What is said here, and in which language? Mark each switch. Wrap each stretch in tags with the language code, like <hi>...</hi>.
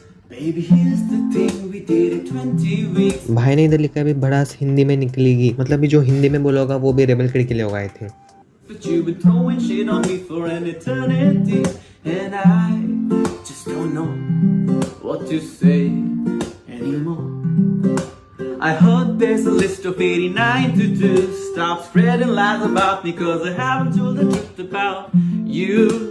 <en>Baby, here's the thing, we did it 20 weeks.</en> <hi>भाई ने इधर लिखा है भी भड़ास हिंदी में निकलेगी, मतलब भी जो हिंदी में बोला होगा वो भी रेबल किड के लिए होगा I think.</hi> <en>But you've been throwing shit on me for an eternity, and I just don't know what to say anymore. I heard there's a list of 89 to do. Stop spreading lies about me, cause I haven't told the truth about you.</en>